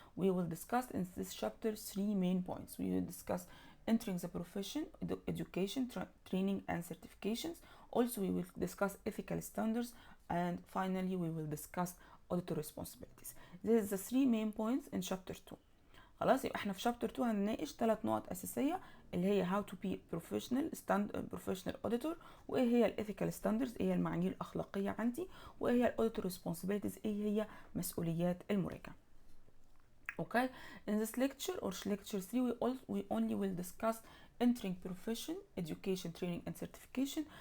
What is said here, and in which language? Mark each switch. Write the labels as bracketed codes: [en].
[en] We will discuss in this chapter 3 main points. We will discuss entering the profession, education, training and certifications. Also we will discuss ethical standards, and finally we will discuss auditor responsibilities. This is the 3 main points in chapter 2. [ar] خلاص، يبقى احنا في chapter 2 هنناقش 3 نقط اساسيه اللي هي [en] how to be professional auditor، [ar] وايه هي [en] ethical standards، [ar] ايه هي المعايير الاخلاقيه عندي، وايه هي [en] auditor responsibilities، [ar] ايه هي مسؤوليات المراجع. [en] Okay, in this lecture or lecture 3 we only will discuss entering profession, education, training and certification.